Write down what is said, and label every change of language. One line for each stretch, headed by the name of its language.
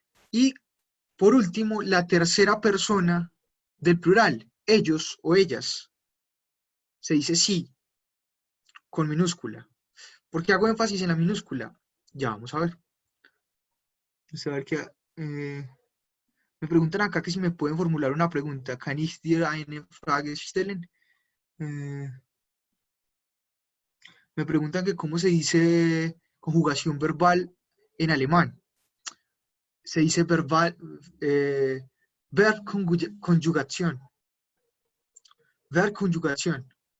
Spanish: Y por último, la tercera persona del plural, ellos o ellas. Se dice sí, con minúscula. ¿Por qué hago énfasis en la minúscula? Ya vamos a ver. Vamos a ver que, me preguntan acá que si me pueden formular una pregunta.
German: ¿Kann ich dir eine Frage stellen?
Spanish: Me preguntan que cómo se dice conjugación verbal en alemán. Se dice verbal, Verbconjugación. Verbconjugación.